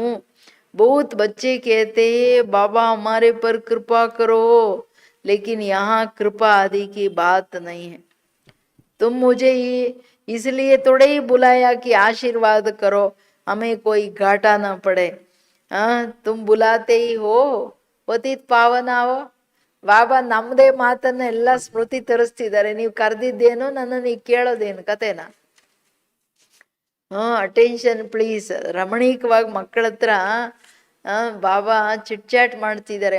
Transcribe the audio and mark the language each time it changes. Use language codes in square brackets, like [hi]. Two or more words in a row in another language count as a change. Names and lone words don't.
[hi] बहुत बच्चे कहते हैं बाबा हमारे पर कृपा करो, लेकिन यहाँ कृपा आदि की बात नहीं है। तुम मुझे ये इसलिए थोड़े ही बुलाया कि आशीर्वाद करो, हमें कोई घाटा ना पड़े। हाँ, तुम बुलाते ही हो पतित पावन आओ. [kn] ಬಾಬಾ ನಮ್ಮದೇ ಮಾತನ್ನ ಎಲ್ಲ ಸ್ಮೃತಿ ತರಿಸ್ತಿದ್ದಾರೆ. ನೀವು ಕರೆದಿದ್ದೇನು, ನನ್ನನ್ನು ಈಗ ಕೇಳೋದೇನು ಕತೆನಾ? [en] attention please. [kn] ರಮಣೀಕವಾಗಿ ಮಕ್ಕಳ ಹತ್ರ ಬಾಬಾ [en] chit chat [kn] ಮಾಡ್ತಿದ್ದಾರೆ.